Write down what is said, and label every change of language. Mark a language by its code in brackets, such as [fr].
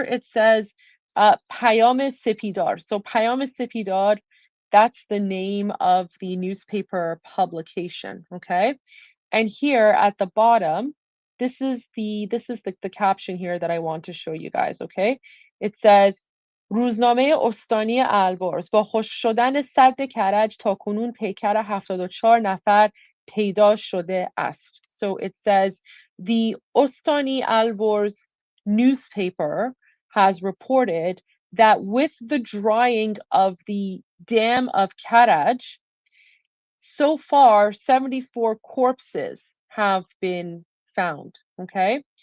[en] It says Payam Sipidar. So Payam Sipidar, that's the name of the newspaper publication. Okay. And here at the bottom, this is the caption here that I want to show you guys, okay? It says [fa] روزنامه استانی البرز با خشک شدن سد کرج تا کنون پیکر 74 نفر پیدا شده است. [en] So it says the Ostani Alborz newspaper has reported that with the drying of the dam of Karaj, so far, 74 corpses have been found. Okay.